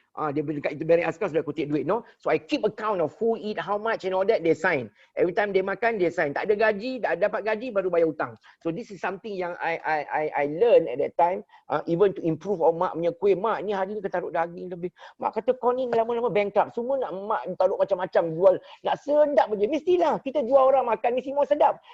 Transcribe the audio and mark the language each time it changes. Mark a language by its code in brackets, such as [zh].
[ms] Dia dekat itu barang askar sudah kutip duit, no? [en] So I keep account of who eat, how much and all that, they sign. Every time they makan, they sign. [ms] Tak ada gaji, tak dapat gaji, baru bayar hutang. [en] So this is something yang I learn at that time, even to improve on [ms] mak punya kuih. Mak ni hari ni kita taruh daging lebih. Mak kata kau ni lama-lama bankrupt. Semua nak mak taruh macam-macam, jual. Nak sedap je. Mestilah kita jual orang makan, mesti mau sedap.